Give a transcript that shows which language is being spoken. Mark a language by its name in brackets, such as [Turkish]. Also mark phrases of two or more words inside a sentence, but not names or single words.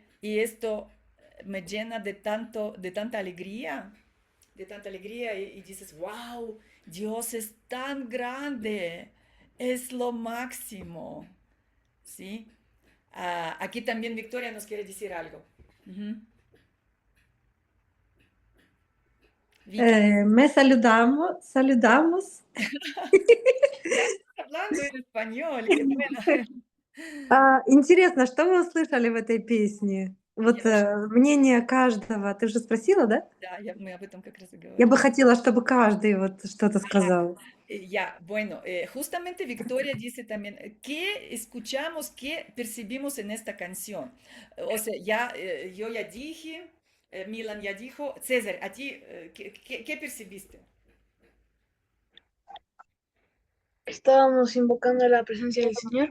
[Spanish] Y esto me llena de tanta alegría y dices, wow, Dios es tan grande, es lo máximo, ¿sí? Aquí también Victoria nos quiere decir algo. Ujú. Vicky, Me saludamos. ya estás hablando en español, qué buena. [Russian] Интересно, что вы услышали в этой песне? Вот Я, мнение каждого. Ты же спросила, да? да, мы об этом как раз и Я бы говорим. хотела, чтобы каждый вот что-то сказал. [Spanish] Ya, bueno, justamente Victoria dice también, ¿qué escuchamos, qué percibimos en esta canción? O sea, ya, yo ya dije, Milan ya dijo, César, ¿a ti qué percibiste? Estábamos invocando la presencia del Señor.